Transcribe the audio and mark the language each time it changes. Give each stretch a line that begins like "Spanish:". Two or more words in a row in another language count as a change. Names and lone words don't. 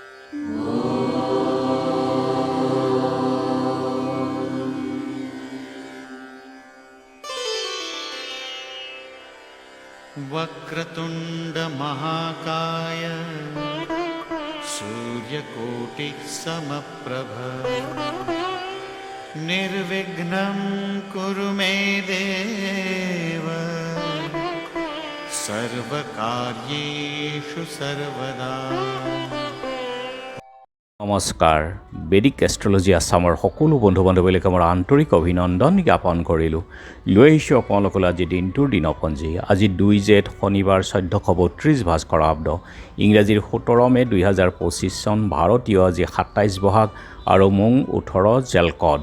Sanskrit: वक्रतुंड महाकाय सूर्यकोटिः समप्रभ निर्विघ्नं कुरु मे देव सर्वकार्येषु सर्वदा।
Assamese: নমস্কাৰ বেদিক এষ্ট্ৰলজি আছামৰ সকলো বন্ধু বান্ধৱীলৈকে মোৰ আন্তৰিক অভিনন্দন জ্ঞাপন কৰিলোঁ। লৈ আহিছোঁ আপোনালোকলৈ আজি দিনটোৰ দিনপঞ্জী। আজি 2 জেঠ শনিবাৰ 1432 ভাস্কৰাব্দ, ইংৰাজীৰ 17 মে 2025 চন, ভাৰতীয় আজি 27 বহাগ আৰু মোং 18 জেলকড।